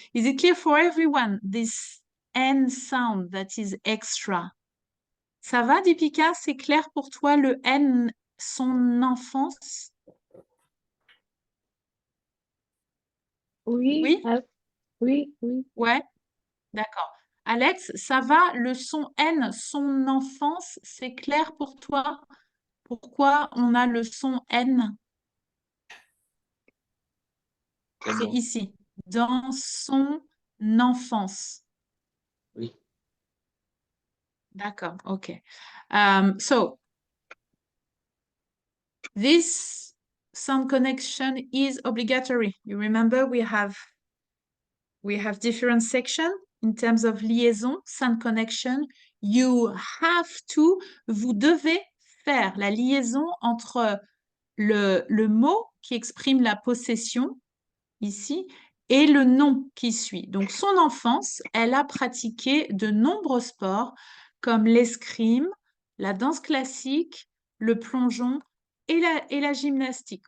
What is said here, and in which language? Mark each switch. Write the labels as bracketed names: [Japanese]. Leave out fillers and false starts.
[English] Is it clear for everyone, this N sound that is extra? [French] Ça va, Deepika? C'est clair pour toi, le N, son enfance? Oui, Oui? oui, oui. Ouais, d'accord. Alex, ça va, le son N, son enfance, c'est clair pour toi? Pourquoi on a le son N? C'est ici, dans son enfance. Oui. D'accord, okay. [English] So this sound connection is obligatory. You remember we have different sections in terms of liaison, sound connection. You have to, [French] vous devez faire la liaison entre le mot qui exprime la possession, ici, et le nom qui suit. Donc, son enfance, elle a pratiqué de nombreux sports comme l'escrime, la danse classique, le plongeon et la gymnastique.